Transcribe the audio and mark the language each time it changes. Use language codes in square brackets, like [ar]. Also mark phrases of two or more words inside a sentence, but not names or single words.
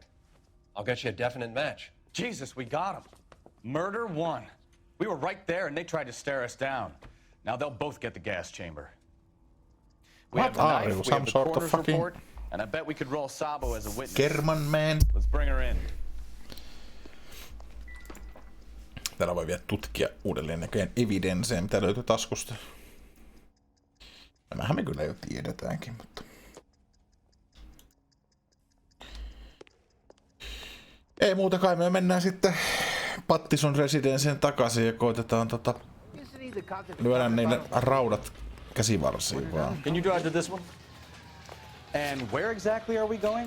[en] I'll get you a definite match. Jesus, we got him. Murder 1. We were right there and they tried to stare us down. Now they'll both get the gas chamber. We have the knife, we have the coroner's report, and I bet we could roll Sabo as a witness. German man. Let's bring her in. [fi] Täällä voi vielä tutkia uudelleen näköjään evidenceä, mitä löytyy taskusta. Nämähän me kyllä jo tiedetäänkin, mutta... Ei muuta kai, me mennään sitten Pattison residenssiin takaisin ja koitetaan lyödä niille raudat käsivarsiin vaan. [en] Can you drive to this one? And where exactly are we going?